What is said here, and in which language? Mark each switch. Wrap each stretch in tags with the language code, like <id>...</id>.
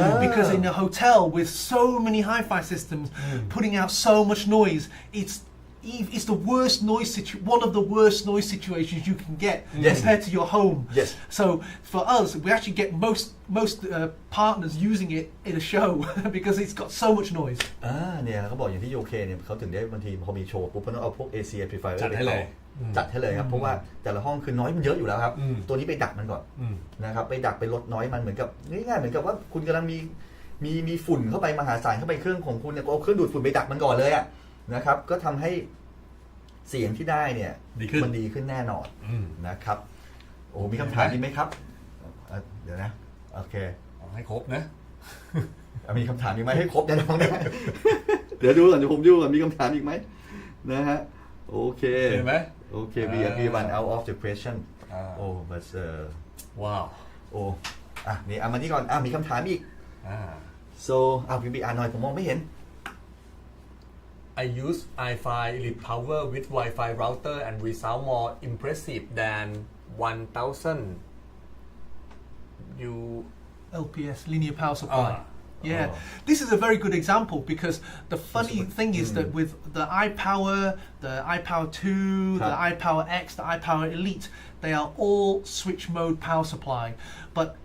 <en>Because in a hotel with so many hi-fi systems putting out so much noise, it's the worst noise one of the worst noise situations you can get compared to your home. So for us, we actually get most partners using it in a show because it's got so much noise.</en> <th>เนี่ยเขาบอกอย่างที่ UK เนี่ยเขาถึงได้บางทีพอมีโชว์ปุ๊บเขาต้องเอาพวก AC amplifier จัดให้ เลยครับเพราะว่าแต่ละห้องคือน้อยมันเยอะอยู่แล้วครับตัวนี้ไปดักมันก่อนนะครับไปดักไปลดน้อยมันเหมือนกับง่ายๆเหมือนกับว่าคุณกำลังมีฝุ่นเข้าไปมหาศาลเข้าไปเครื่องของคุณเนี่ยเอาเครื่องดูดฝุ่นไปดักมันก่อนเลยนะครับก็ทำให้เสียงที่ได้เนี่ยมันดีขึ้นแน่นอนนะครับโอ้มีคำถามอีกไหมครับเดี๋ยวนะโอเค ให้ครบนะ มีคำถามอีกไหมให้ครบแน่นอนเดี๋ยวดูก่อนเดี๋ยวผมดูก่อนมีคำถามอีกไหมนะฮะโอเค เห็นไหม</th> <en>โอเคwe run out of the question but</en> <th>ว้าว นี่มาที่ก่อนมีคำถามอีกso พี่อ่านหน่อยผมมองไม่เห็น</th> <en>I use Ifi Power with Wi-Fi router and we sound more impressive than 1000 LPS linear power supply. This is a very good example because the funny thing is that with the iPower, the iPower 2, the iPower X, the iPower Elite, they are all switch mode power supply. But</en>